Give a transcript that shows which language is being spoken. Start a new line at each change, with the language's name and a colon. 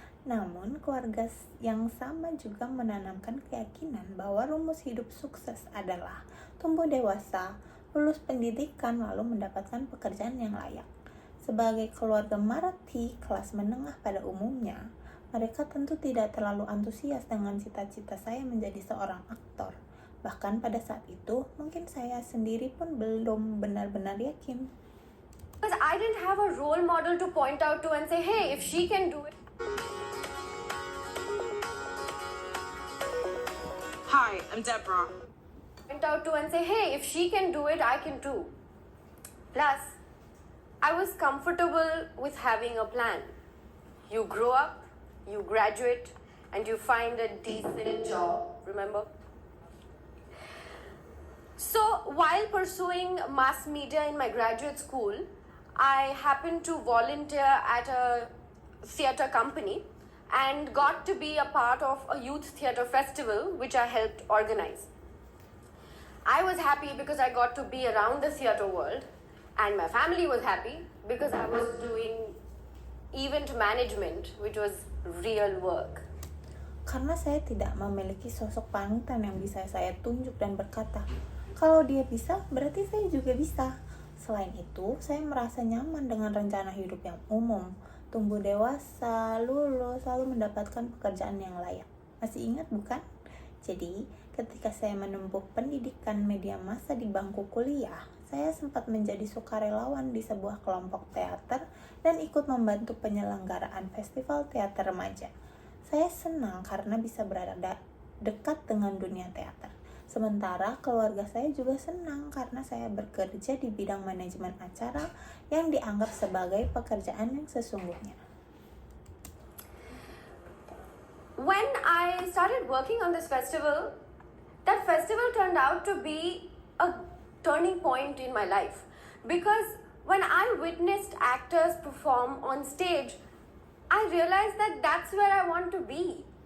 Indonesian: Namun keluarga yang sama juga menanamkan keyakinan bahwa rumus hidup sukses adalah tumbuh dewasa, lulus pendidikan, lalu mendapatkan pekerjaan yang layak. Sebagai keluarga Marathi kelas menengah pada umumnya, mereka tentu tidak terlalu antusias dengan cita-cita saya menjadi seorang aktor. Bahkan pada saat itu, mungkin saya sendiri pun belum benar-benar yakin.
English: Because I didn't have a role model to point out to and say, hey, if she can do it. Hi, I'm Deborah. Point out to and say, hey, if she can do it, I can too. Plus, I was comfortable with having a plan. You grow up, you graduate, and you find a decent job, remember? So, while pursuing mass media in my graduate school, I happened to volunteer at a theatre company and got to be a part of a youth theatre festival which I helped organize. I was happy because I got to be around the theatre world, and my family was happy because I was doing event management, which was real work.
Indonesian: Karena saya tidak memiliki sosok panutan yang bisa saya tunjuk dan berkata, kalau dia bisa, berarti saya juga bisa. Selain itu, saya merasa nyaman dengan rencana hidup yang umum, tumbuh dewasa, lulus, lalu mendapatkan pekerjaan yang layak. Masih ingat bukan? Jadi, ketika saya menempuh pendidikan media massa di bangku kuliah, saya sempat menjadi sukarelawan di sebuah kelompok teater dan ikut membantu penyelenggaraan festival teater remaja. Saya senang karena bisa berada dekat dengan dunia teater. Sementara keluarga saya juga senang karena saya bekerja di bidang manajemen acara yang dianggap sebagai pekerjaan yang sesungguhnya.
English: When I started working on this festival, that festival turned out to be a turning point in my life. Because when I witnessed actors perform on stage, I realized that that's where I want to be.